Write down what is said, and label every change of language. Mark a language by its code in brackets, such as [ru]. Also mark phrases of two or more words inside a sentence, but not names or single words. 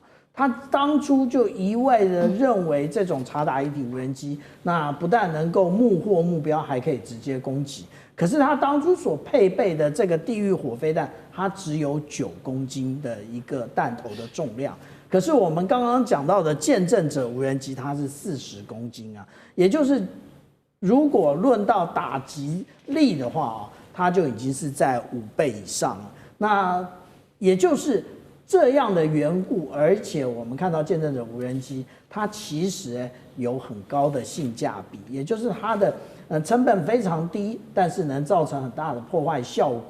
[zh] 他當初就一味的認為這種察打一體無人機，那不但能夠目獲目標，還可以直接攻擊。可是他當初所配備的這個地獄火飛彈，它只有9公斤的一個彈頭的重量。可是我們剛剛講到的見證者無人機，它是40公斤啊，也就是如果論到打擊力的話它就已經是在5倍以上了。那也就是這樣的緣故，而且我們看到見證者無人機，它其實有很高的性價比，也就是它的成本非常低，但是能造成很大的破壞效果。